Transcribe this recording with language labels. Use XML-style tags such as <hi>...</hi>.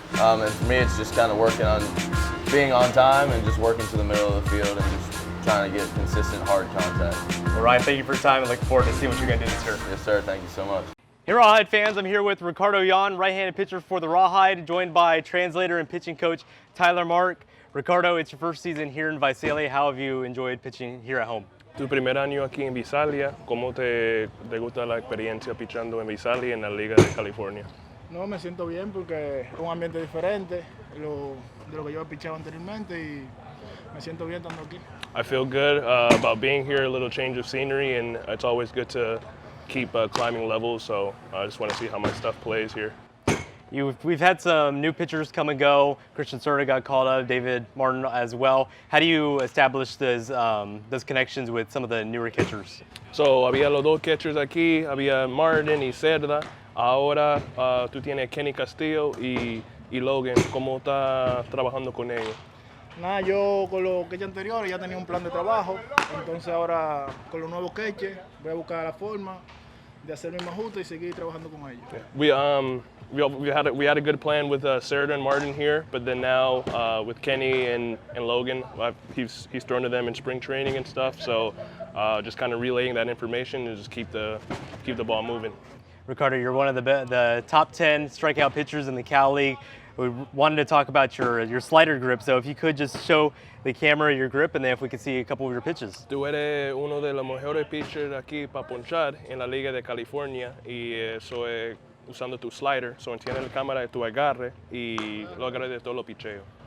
<en>And for me, it's just kind of working on being on time and just working to the middle of the field and just trying to get consistent, hard contact. Well, Ryan, thank you for your time and looking forward to seeing what you're going to do this year. Yes, sir. Thank you so much. Hey, Rawhide fans, I'm here with Ricardo Yan, right-handed pitcher for the Rawhide, joined by translator and pitching coach Tyler Mark. Ricardo, it's your first season here in Visalia. How have you enjoyed pitching here at home?</en> <es>Tu primer año aquí en Visalia, ¿cómo te gusta la experiencia pichando en Visalia en la Liga de California? No, me siento bien porque es un ambiente diferente de lo que yo he pichado anteriormente y me siento bien estando aquí.</es> <en>I feel good about being here, a little change of scenery, and it's always good to keep climbing levels, so I just want to see how my stuff plays here. We've had some new pitchers come and go. Christian Serta got called up, David Martin as well. How do you establish those connections with some of the newer catchers?</en> <es>So había los dos catchers aquí, había Martin y Cerda. Ahora tú tienes Kenny Castillo y Logan. ¿Cómo estás trabajando con ellos? Nada, yo con los queches anteriores ya tenía un plan de trabajo, entonces ahora con los nuevos queches voy a buscar la forma de hacer mi ajuste y seguir trabajando con ellos. Yeah.</es> <en>We had a good plan with Serta and Martin here, but then now with Kenny and Logan, he's thrown to them in spring training and stuff. So just kind of relaying that information and just keep the ball moving. Ricardo, you're one of the top 10 strikeout pitchers in the Cal League. We wanted to talk about your slider grip, so if you could just show the camera your grip, and then if we could see a couple of your pitches.</en> <es>Tú eres uno de los mejores pitchers aquí para ponchar en la Liga de California, y eso es usando tu slider, so entiende la cámara de tu agarre y lo agarre de todos los picheos.</es>